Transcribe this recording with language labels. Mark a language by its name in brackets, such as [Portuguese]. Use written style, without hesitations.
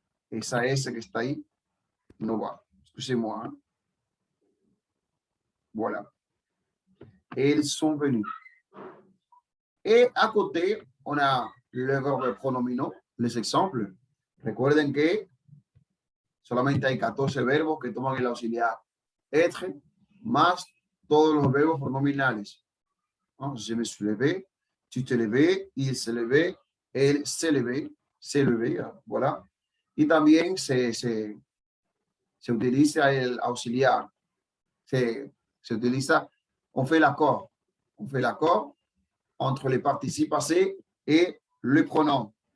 [Spanish] Esa S que está ahí no va. [French] Excusez-moi. Voilà. Ils sont venus. Et à côté, on a les verbes pronominaux, les exemples. [Spanish] Recuerden que solamente hay 14 verbos que toman el auxiliar être, más todos los verbos pronominales. [French] Je me suis levé, tu te levais, il se levait, elle s'est levée, voilà. [Spanish] Y también se utiliza [French] el auxiliar, se utiliza, on fait l'accord entre les participes passés et le pronom.